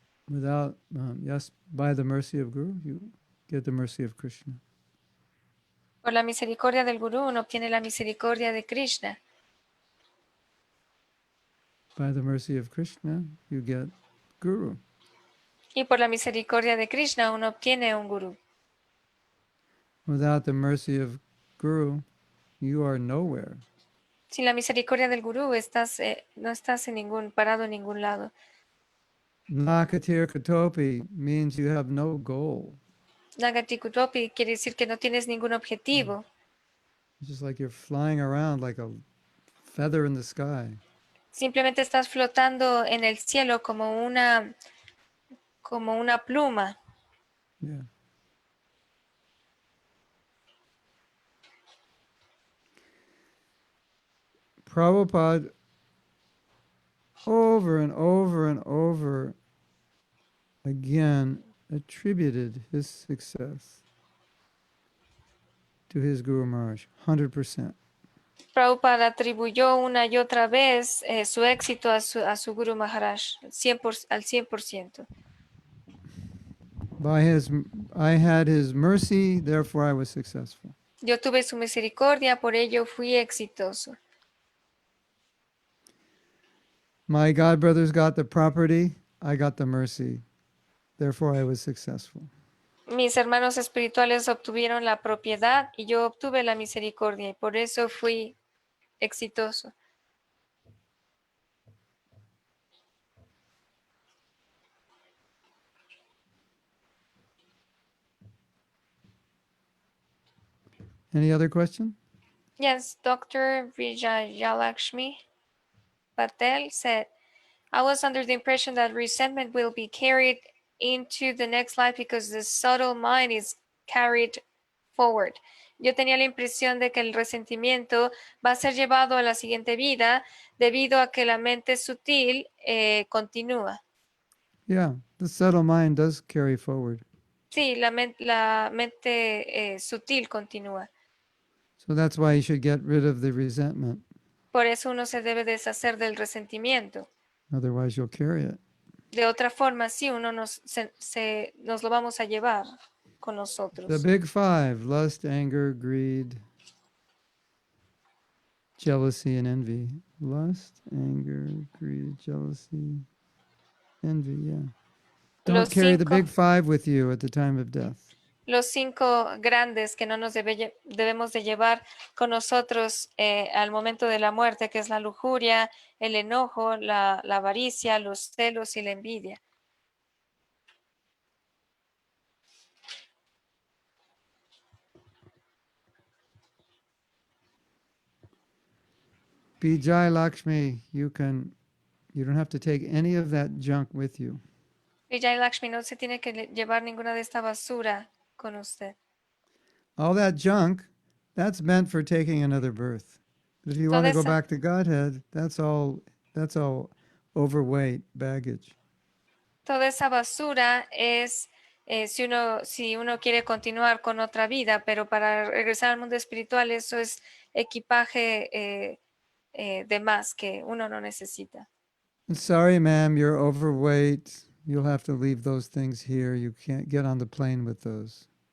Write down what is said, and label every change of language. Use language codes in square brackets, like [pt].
[en] Without, yes, by the mercy of Guru, you get the mercy of Krishna. [es] Por la misericordia del Gurú uno obtiene la misericordia de Krishna. [en] By the mercy of Krishna, you get Guru. [es] Y por la misericordia de Krishna uno obtiene un Gurú. [en] Without the mercy of Guru, you are nowhere. [es] Sin la misericordia del Gurú no estás parado en ningún lado. [en] Nakatir Katopi means you have no goal. [es] Nagatikutopi quiere decir que no tienes ningún objetivo. [en] It's just like you're flying around like a feather in the sky. [es] Simplemente estás flotando en el cielo como una pluma. [en] Yeah. Prabhupada over and over and over again attributed his success to his Guru Maharaj, 100%. [es] Prabhupada atribuyó una y otra vez su éxito a su Guru Maharaj, al 100%. [en] I had his mercy, therefore I was successful. [es] Yo tuve su misericordia, por ello fui exitoso. [en] My God brothers got the property, I got the mercy, therefore I was successful. [es] Mis hermanos espirituales obtuvieron la propiedad y yo obtuve la misericordia y por eso fui exitoso. [en] Any other question? Yes, Dr. Vijayalakshmi Patel said, I was under the impression that resentment will be carried into the next life because the subtle mind is carried forward. [es] Yo tenía la impresión de que el resentimiento va a ser llevado a la siguiente vida debido a que la mente sutil continúa. [en] Yeah, the subtle mind does carry forward. [es] Sí, la mente sutil continúa. [en] So that's why you should get rid of the resentment. [es] Por eso uno se debe deshacer del resentimiento. [en] Otherwise you'll carry it. [es] De otra forma, sí, uno nos lo vamos a llevar con [en] The [es] nosotros. [en] big five: lust, anger, greed, jealousy, and envy. Lust, anger, greed, jealousy, envy, yeah. Don't [es] Los [en] carry the [es] cinco- [en] big five with you at the time of death. [es] Los 5 grandes que no nos debemos de llevar con nosotros al momento de la muerte, que es la lujuria, el enojo, la avaricia, los celos y la envidia. [en] Vijay Lakshmi, you don't have to take any of that junk with you. [es] Vijay Lakshmi, no se tiene que llevar ninguna de esta basura con usted. [en] All that junk, that's meant for taking another birth. But if you want to go [es] esa- [en] back to Godhead, that's all overweight baggage. [es] Toda esa basura es si uno quiere continuar con otra vida, pero para regresar al mundo espiritual eso es equipaje de más que uno no necesita. [en] Sorry, ma'am, you're overweight. You'll have to leave those things here. You can't get on the plane with those.